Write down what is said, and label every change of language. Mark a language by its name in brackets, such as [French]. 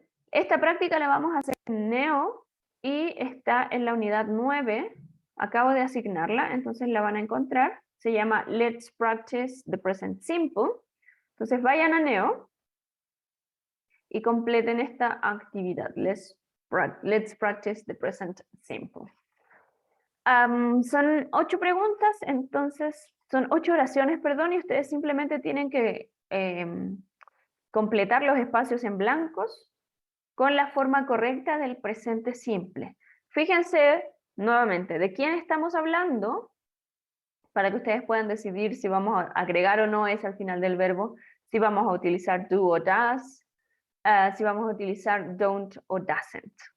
[Spanish] Esta práctica la vamos a hacer en Neo y está en la unidad 9. Acabo de asignarla, entonces la van a encontrar. Se llama [English] Let's Practice the Present Simple. [Spanish] Entonces vayan a Neo y completen esta actividad. [English] Let's practice the present simple. [Spanish] Son 8 preguntas, entonces son 8 oraciones, perdón, y ustedes simplemente tienen que completar los espacios en blancos con la forma correcta del presente simple. Fíjense nuevamente de quién estamos hablando para que ustedes puedan decidir si vamos a agregar o no es al final del verbo, si vamos a utilizar do o does, si vamos a utilizar don't o doesn't.